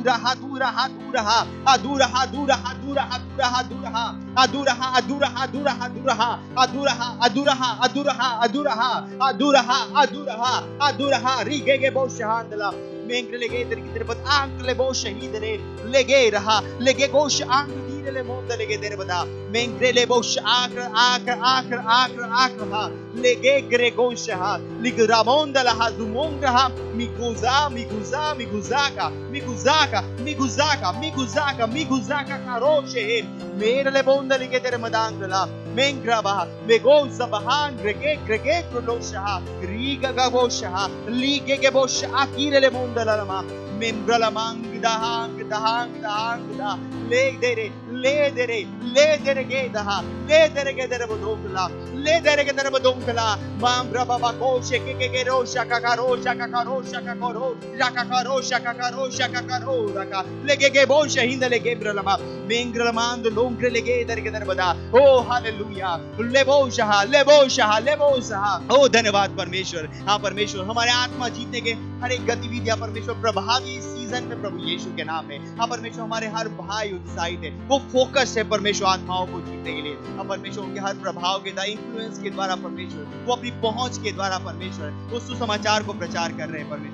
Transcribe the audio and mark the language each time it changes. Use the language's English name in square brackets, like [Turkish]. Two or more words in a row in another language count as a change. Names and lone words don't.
[Hindi] दूरहा रिगे बो शहांदला मेंग्र लेगे इधर की तरफ आंकले बो शहीद लेगे रहा लेगे गोश आंक दीले मोंद लेगे तेरे बता मेंग्रे ले बोश आकर हा लेगे ग्रे गोश हा लिगरा मोंद लहा जुमोंग रहा मिगुजाका कारोशे मेरे ले बोंद लेगे तेरे मदांगला मेंग्रा बहा मेगोन सबहान ग्रेगे क्रोलोशहा रीगा गबोशहा लीगे के बोश आकीरे ले मोंद लमा मेम्ब्रला मांग दहांग दहांग दहांग दा ले दे रे गे दहा ले दे रे दर बदोंगला ले दे रे दर बदोंगला मां ब्रबा बा को शे के रो शका का रो शका का रो शका को रो शका का रो शका का रो शका का रो रका ले गे बो शहीद ले गे ब्रलमा मेंग्रल मांद लोंग्रे ले गे दर के दर बदा ओ हालेलुया ले बो शहा ओ धन्यवाद परमेश्वर। हाँ परमेश्वर, हमारे आत्मा जीतने के हर एक गतिविधियां परमेश्वर प्रभावी सीजन में प्रभु यीशु के नाम में। हाँ परमेश्वर, हमारे हर भाई उत्साहित है, वो फोकस है परमेश्वर आत्माओं को जीतने के लिए। हाँ परमेश्वर, उनके हर प्रभाव के द्वारा, इन्फ्लुएंस के द्वारा परमेश्वर, वो अपनी पहुंच के द्वारा परमेश्वर वो सुसमाचार को प्रचार कर रहे हैं परमेश्वर।